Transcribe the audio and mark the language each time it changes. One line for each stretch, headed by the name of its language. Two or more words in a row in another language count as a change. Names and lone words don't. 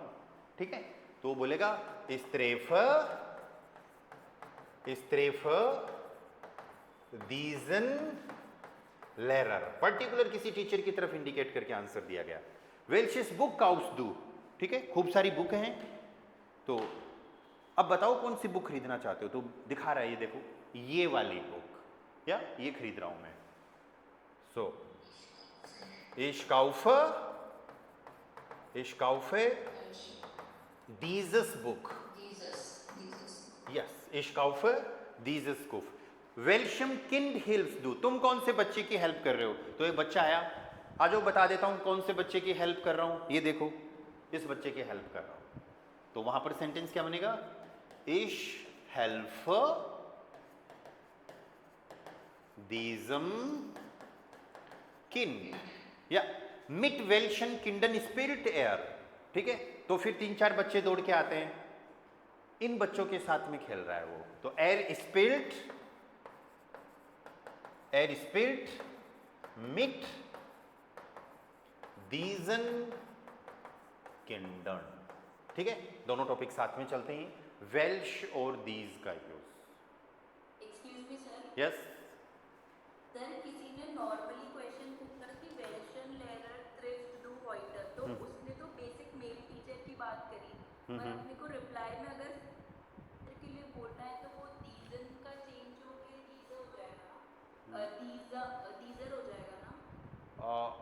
Hindi: ठीक है, तो वो बोलेगा
German: treffe diesen Lehrer,
Hindi: पर्टिकुलर किसी टीचर की तरफ इंडिकेट करके आंसर दिया गया।
German: Welches Buch kaufst du,
Hindi: ठीक है, खूब सारी बुक हैं। तो अब बताओ कौन सी बुक खरीदना चाहते हो? तो दिखा रहा है, ये देखो ये वाली बुक, या ये खरीद रहा हूं मैं।
German: सो ich kaufe dieses Buch. Yes, ich kaufe dieses Buch. Welchem Kind hilfst du?
Hindi: तुम कौन से बच्चे की हेल्प कर रहे हो? तो एक बच्चा आया, आ जाओ बता देता हूं कौन से बच्चे की हेल्प कर रहा हूं। ये देखो, इस बच्चे की हेल्प कर रहा हूं। तो वहां पर सेंटेंस क्या बनेगा?
German: Ich helfe diesem Kind. या mit welchen Kindern spielt er?
Hindi: ठीक है, तो फिर 3-4 बच्चे दौड़ के आते हैं, इन बच्चों के साथ में खेल रहा है वो।
German: तो er spielt mit diesen Kindern।
Hindi: ठीक है, दोनों टॉपिक साथ में चलते हैं, वेल्श और दीज का यूज।
English: excuse me sir. यस
Hindi: सर, किसी ने नॉर्मली क्वेश्चन पूछ कर कि
German: Welchen Lehrer triffst du heute,
Hindi: तो उसने तो
English: basic male teacher
Hindi: की बात करी, पर अपने को रिप्लाई में अगर के लिए बोलना है तो वो दीजन का चेंज होके दीजर हो जाएगा, दीजर हो जाएगा ना?